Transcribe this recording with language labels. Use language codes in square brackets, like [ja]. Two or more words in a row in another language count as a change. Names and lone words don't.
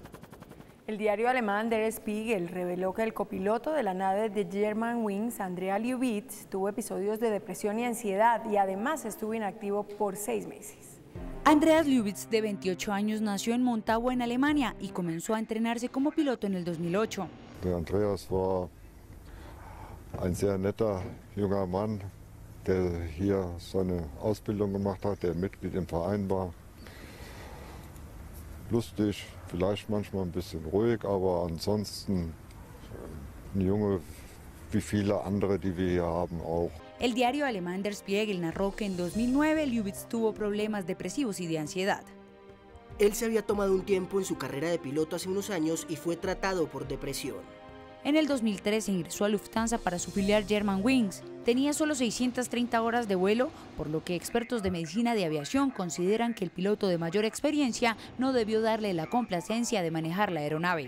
[es] El diario alemán Der Spiegel reveló que el copiloto de la nave de Germanwings, Andrea Lubitz, tuvo episodios de depresión y ansiedad y además estuvo inactivo por 6 meses. Andreas Lubitz, de 28 años, nació en Montau, en Alemania, y comenzó a entrenarse como piloto en el 2008. [de] Andreas war ein sehr netter junger Mann, der hier seine Ausbildung gemacht hat, der Mitglied im Verein war. Lustig, vielleicht manchmal ein bisschen ruhig, aber ansonsten ein Junge wie viele andere, die wir hier haben, auch. [es] El diario alemán Der Spiegel narró que en 2009 Lubitz tuvo problemas depresivos y de ansiedad. Él se había tomado un tiempo en su carrera de piloto hace unos años y fue tratado por depresión. En el 2013 ingresó a Lufthansa para su filial Germanwings. Tenía solo 630 horas de vuelo, por lo que expertos de medicina de aviación consideran que el piloto de mayor experiencia no debió darle la complacencia de manejar la aeronave.